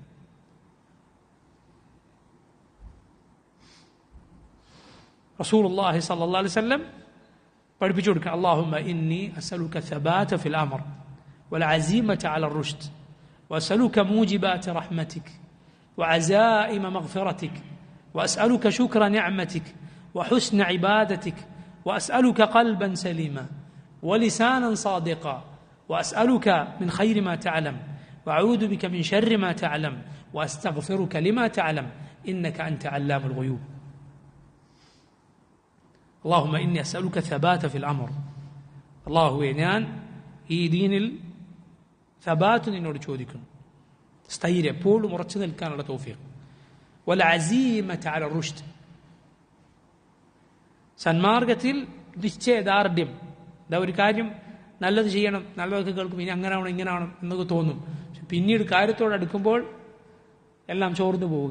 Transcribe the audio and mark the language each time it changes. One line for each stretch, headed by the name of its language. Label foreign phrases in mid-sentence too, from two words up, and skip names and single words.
Arabic: رسول الله صلى الله عليه وسلم
Malayalam: പഠിപ്പിച്ചു കൊടുക്കുക,
Arabic: اللهم إني أسألك ثبات في الأمر والعزيمة على الرشد وأسألك موجبات رحمتك وعزائم مغفرتك وأسألك شكر نعمتك وحسن عبادتك وأسألك قلبا سليما ولسانا صادقا وأسألك من خير ما تعلم وأعوذ بك من شر ما تعلم وأستغفرك لما تعلم إنك أنت علام الغيوب. اللهم إني أسألك ثبات في الأمر.
Malayalam: الله ഞാൻ ഈ ദീനിൽ ثبات നിന്നോട് ചോദിക്കുന്നു, സ്ഥൈര്യം, എപ്പോഴും ഉറച്ചു നിൽക്കാനുള്ള തൗഫീഖ്.
Arabic: والعزيمة على الرشد,
Malayalam: സന്മാർഗത്തിൽ നിശ്ചയദാർഢ്യം. ഒരു കാര്യം നല്ലത് ചെയ്യണം, നല്ലതൊക്കെ കേൾക്കും, ഇനി അങ്ങനെ ആവണം ഇങ്ങനെ ആവണം എന്നൊക്കെ തോന്നും, പക്ഷെ പിന്നീട് കാര്യത്തോട് അടുക്കുമ്പോൾ എല്ലാം ചോർന്നു പോവുക.